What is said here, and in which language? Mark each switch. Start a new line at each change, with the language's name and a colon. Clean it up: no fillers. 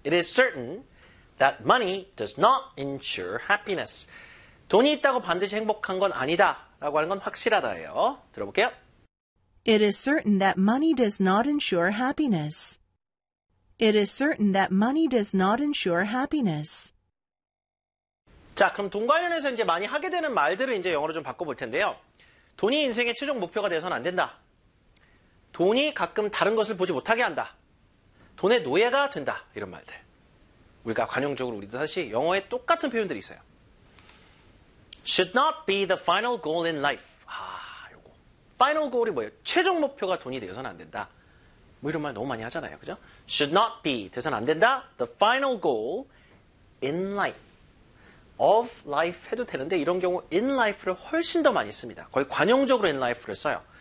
English: It is certain that money does not ensure happiness.
Korean: 돈이 있다고 반드시 행복한 건 아니다 라고 하는 건 확실하다예요. 들어볼게요.
English: It is certain that money does not ensure happiness. It is certain that money does not ensure happiness.
Korean: 자, 그럼 돈 관련해서 이제 많이 하게 되는 말들을 이제 영어로 좀 바꿔볼 텐데요. 돈이 인생의 최종 목표가 돼서는 안 된다. 돈이 가끔 다른 것을 보지 못하게 한다. 돈의 노예가 된다. 이런 말들. 우리가 관용적으로 우리도 사실 영어에 똑같은 표현들이 있어요.
English: Should not be the final goal in life.
Korean: 아, 요거. Final goal이 뭐예요? 최종 목표가 돈이 되어서는 안 된다. 뭐 이런 말 너무 많이 하잖아요. 그죠?
English: Should not be,
Korean: 돼서는 안 된다.
English: The final goal in life.
Korean: Of life 해도 되는데 이런 경우 in life를 훨씬 더 많이 씁니다. 거의 관용적으로 in life를 써요.